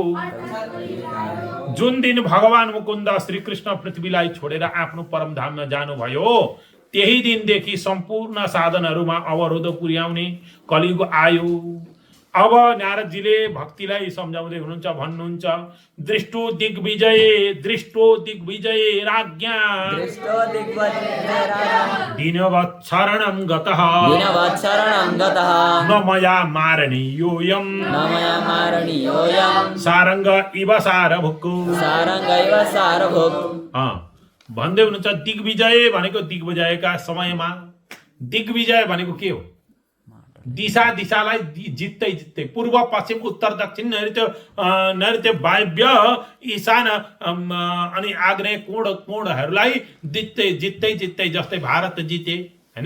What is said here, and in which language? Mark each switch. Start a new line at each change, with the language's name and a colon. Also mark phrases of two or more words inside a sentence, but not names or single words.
Nepali: जुन दिन भगवान मुकुन्द श्रीकृष्ण पृथ्वीलाई छोडेर आफ्नो परम धाममा जानुभयो त्यही दिनदेखि सम्पूर्ण साधनहरूमा अवरोध पुर्याउने कलियुग आयो। अब नारदजीले भक्तिलाई सम्झाउँदै हुनुहुन्छ भन्नुहुन्छ
Sanskrit: दृष्टो दिग्विजय राज्ञा दिनवत्सरणं गतः न मया मारणीयोऽयं सारङ्ग इव सारभुक्
Nepali: भन्दै हुनुहुन्छ दिग्विजय भनेको दिग्विजयका समयमा दिग्विजय भनेको के हो दिशालाई जित्दै पूर्व पश्चिम उत्तर दक्षिण नैऋत्य वायव्य ईशान अनि आग्नेय कोणहरूलाई जित्दै जस्तै भारत जिते हैन।